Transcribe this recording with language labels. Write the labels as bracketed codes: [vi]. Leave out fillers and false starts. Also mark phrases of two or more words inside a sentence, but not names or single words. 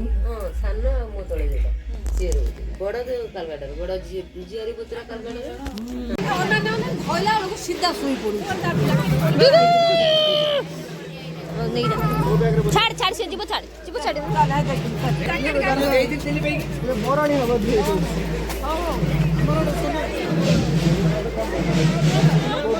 [or] ସାନ ମୋ ତଳେ ଯୋଉଟା ସିଏ ରହୁଛି ବଡ଼ କାଲକାଟାରେ ବଡ଼ ଝିଅରି ପୁତୁରା କାଲକାଟାରେ ଛାଡ଼ ଛାଡ଼ ସେ ଜୀବ ଛାଡ଼ ଜୀବ ଛାଡ଼ ବରଣୀ ହବ